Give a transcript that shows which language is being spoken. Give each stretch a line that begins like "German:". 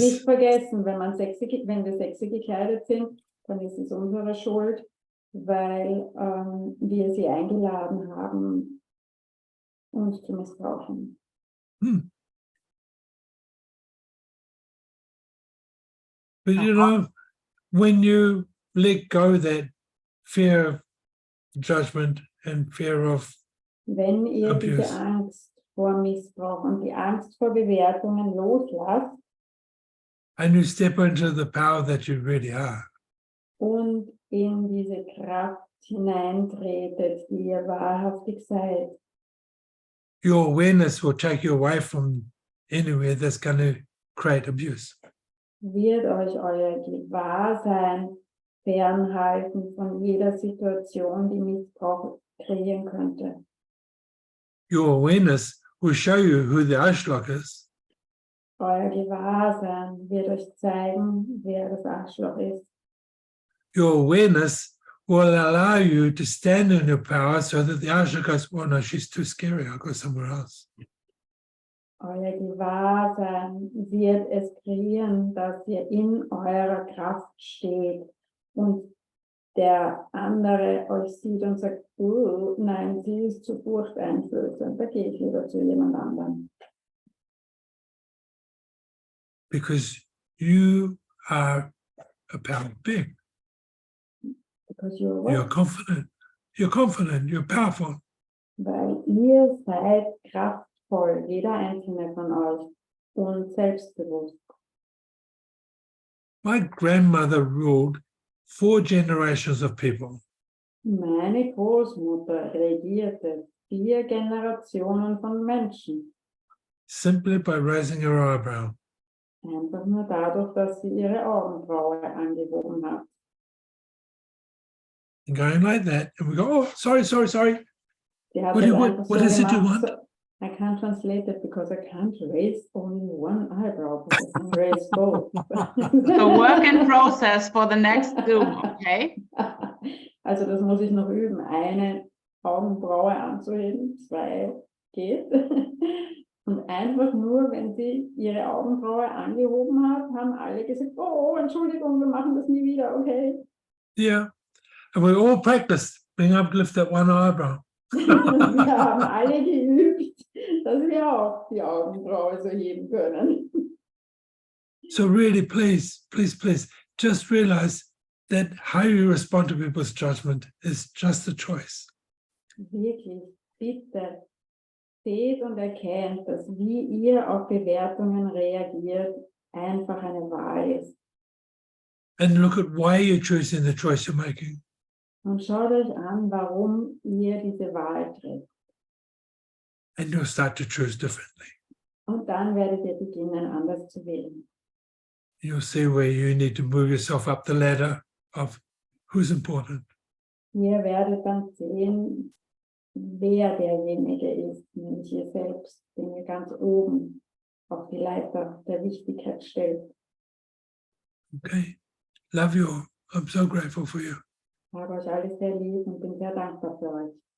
German: nicht vergessen, wenn wir sexy gekleidet sind, dann ist es unsere Schuld, weil wir sie eingeladen haben, uns zu missbrauchen.
English: But you know, when you let go that fear of judgment and fear of
German: Wenn ihr diese
English: abuse,
German: Angst vor Missbrauch und die Angst vor Bewertungen loslasst
English: and you step into the power that you really are,
German: und in diese Kraft hineintretet, die ihr wahrhaftig seid,
English: your awareness will take you away from anywhere that's going to create abuse.
German: wird euch euer Gewahrsein fernhalten von jeder Situation, die Missbrauch kreieren könnte.
English: Your awareness will show you who the Arschloch is.
German: Euer Gewahrsein wird euch zeigen, wer das Arschloch ist.
English: Your awareness will allow you to stand in your power so that the Arschloch goes, well, no, she's too scary, I'll go somewhere else.
German: Euer Gewahrsein wird es kreieren, dass ihr in eurer Kraft steht und der andere euch sieht und sagt, nein, sie ist zu furchteinflößend, da gehe ich lieber zu jemand anderem.
English: Because you are a powerful being. Because you're You're what? confident. You're confident. You're powerful.
German: Weil ihr seid kraftvoll, jeder einzelne von euch, und selbstbewusst.
English: My grandmother ruled 4 generations of people.
German: Meine Großmutter regierte 4 Generationen von Menschen.
English: Simply by raising her eyebrow.
German: Einfach nur dadurch, dass sie ihre Augenbraue angehoben hat.
English: And going like that, and we go, oh, sorry.
German: Die hat
English: What,
German: das
English: do,
German: einfach
English: what
German: so
English: is it you
German: gemacht.
English: want? So, I can't translate it because I can't raise only one eyebrow, but I can raise both. So work in process for the next Zoom, okay?
German: Also das muss ich noch üben. Eine Augenbraue anzuheben, 2 geht. Und einfach nur, wenn sie ihre Augenbraue angehoben hat, haben alle gesagt, oh, Entschuldigung, wir machen das nie wieder, okay?
English: Yeah. And we all practiced being able to lift that one eyebrow.
German: Wir haben alle geübt, dass wir auch die Augenbraue so heben können.
English: So really, please, just realize that how you respond to people's judgment is just a choice.
German: Wirklich, bitte, seht und erkennt, dass wie ihr auf Bewertungen reagiert, einfach eine Wahl ist.
English: And look at why you're choosing the choice you're making.
German: Und schaut euch an, warum ihr diese Wahl trefft.
English: And you'll start to choose differently.
German: Und dann werdet ihr beginnen, anders zu wählen.
English: You'll see where you need to move yourself up the ladder of who's important.
German: Ihr werdet dann sehen, wer derjenige ist, nämlich ihr selbst, den ihr ganz oben auf die Leiter der Wichtigkeit stellt.
English: Okay? Love you all. I'm so grateful for you.
German: Ich habe euch alles sehr lieb und bin sehr dankbar für euch.